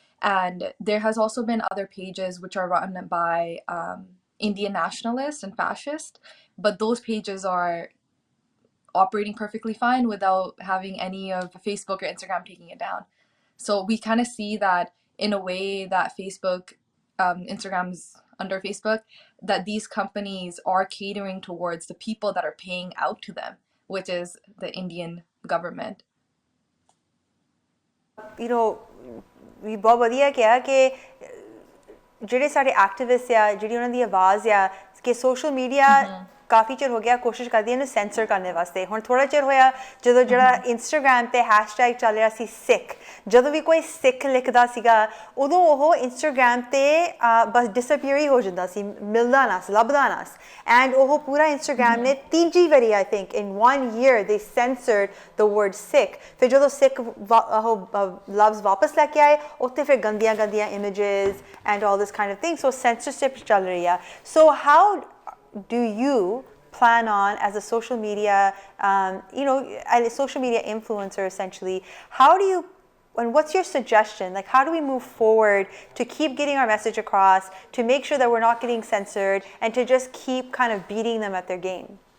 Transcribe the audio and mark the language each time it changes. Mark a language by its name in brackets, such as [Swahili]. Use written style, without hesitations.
[English] And there has also been other pages which are run by Indian nationalists and fascists, but those pages are operating perfectly fine without having any of Facebook or Instagram taking it down. So we kind of see that in a way that Facebook, Instagram's under Facebook, that these companies are catering towards the people that are paying out to them, which is the Indian government. [Punjabi] ਵੀ ਬਹੁਤ ਵਧੀਆ ਕਿਹਾ ਕਿ ਜਿਹੜੇ ਸਾਡੇ activist ਆ ਜਿਹੜੀ ਉਹਨਾਂ ਦੀ ਆਵਾਜ਼ ਆ ਕਿ ਸੋਸ਼ਲ ਮੀਡੀਆ ਕਾਫੀ ਚਿਰ ਹੋ ਗਿਆ ਕੋਸ਼ਿਸ਼ ਕਰਦੀ ਇਹਨੂੰ ਸੈਂਸਰ ਕਰਨ ਵਾਸਤੇ. ਹੁਣ ਥੋੜਾ ਚਿਰ ਹੋਇਆ ਜਦੋਂ ਜਿਹੜਾ ਇੰਸਟਾਗ੍ਰਾਮ ਤੇ ਹੈਸ਼ਟੈਗ ਚੱਲ ਰਿਹਾ ਸੀ ਸਿੱਖ, ਜਦੋਂ ਵੀ ਕੋਈ ਸਿੱਖ ਲਿਖਦਾ ਸੀਗਾ ਉਦੋਂ ਉਹ ਇੰਸਟਾਗ੍ਰਾਮ ਤੇ ਬਸ ਡਿਸਅਪੀਅਰ ਹੀ ਹੋ ਜਾਂਦਾ ਸੀ, ਮਿਲਦਾ ਨਾ ਸੀ, ਲੱਭਦਾ ਨਾ ਸੀ. [English] and [Punjabi] ਉਹ ਪੂਰਾ ਇੰਸਟਾਗ੍ਰਾਮ ਨੇ ਤੀਜੀ ਵਾਰੀ [English] I think in 1 year they censored the word Sikh. [Punjabi] ਫਿਰ ਜਦੋਂ ਸਿੱਖ ਲਫ਼ਜ਼ ਵਾਪਸ ਲੈ ਕੇ ਆਏ ਉੱਥੇ ਫਿਰ ਗੰਦੀਆਂ ਗੰਦੀਆਂ [English] images and all this kind of thing. [Punjabi] So censorship ਚੱਲ ਰਹੀ ਆ. [English] So how do you plan on, as a social media, a social media influencer essentially, how do you And what's your suggestion? Like, how do we move forward to keep getting our message across, to make sure that we're not getting censored, and to just keep kind of beating them at their game?